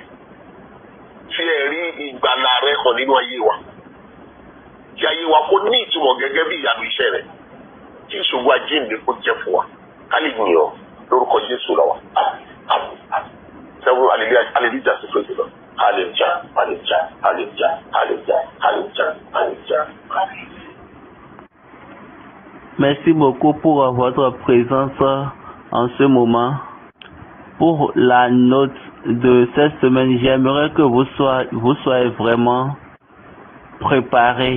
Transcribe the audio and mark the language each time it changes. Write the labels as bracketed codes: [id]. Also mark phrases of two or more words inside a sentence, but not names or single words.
[yo] Fi ẹ̀rí ìgbàlà rẹ hàn nínú ayé wa. Kí ayé wa kó ní ìtumọ̀ gẹ́gẹ́ bí ìyanu iṣẹ́ rẹ̀. Kí ìṣòwò àjíǹde kó jẹ́ fún wa. Ká lè yìn ọ́ lórúkọ Jésù lọ́wọ́. Sẹ́wọ́n hallelujah sí Kristi lọ. Hallelujah, hallelujah, hallelujah, hallelujah, hallelujah, hallelujah. [fr] Merci beaucoup pour votre présence en ce moment. pour la note de cette semaine, j'aimerais que vous soyez vraiment préparés.